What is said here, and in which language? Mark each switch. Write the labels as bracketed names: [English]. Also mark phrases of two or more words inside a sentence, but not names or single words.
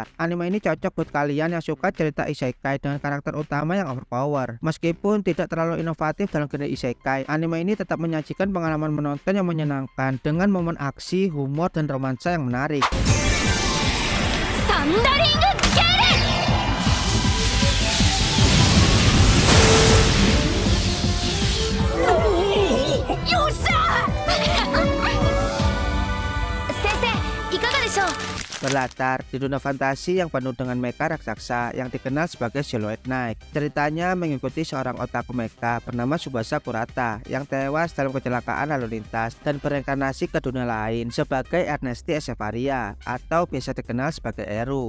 [Indonesian] Anime ini cocok buat kalian yang suka cerita isekai dengan karakter utama yang overpower. Meskipun tidak terlalu inovatif dalam genre isekai, anime ini tetap menyajikan pengalaman menonton yang menyenangkan dengan momen aksi, humor, dan romansa yang menarik. [Japanese] Thundering Gale! Yosha! 先生、いかがでしょう? [Indonesian] Berlatar di dunia fantasi yang penuh dengan mecha raksasa yang dikenal sebagai Silhouette Knight. Ceritanya mengikuti seorang otaku mecha bernama Tsubasa Kurata yang tewas dalam kecelakaan lalu lintas dan bereinkarnasi ke dunia lain sebagai Ernesti Echevarria atau biasa dikenal sebagai Eru.